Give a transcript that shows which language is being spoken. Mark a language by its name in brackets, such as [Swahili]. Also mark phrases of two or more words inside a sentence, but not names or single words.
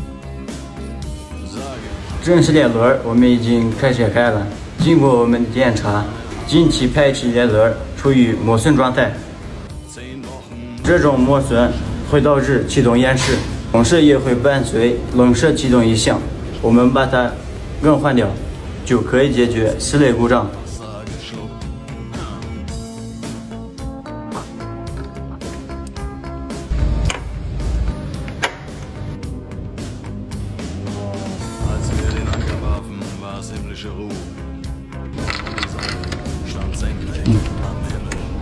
[Chinese] 正时电轮我们已经开拆开了，经过我们检查，进气排气电轮处于磨损状态。这种磨损会导致启动延时，同时也会伴随冷车启动异响。我们把它更换掉，就可以解决室内故障。 [German] Himmlische Ruhe. Die Sonne stand senkrecht am Himmel.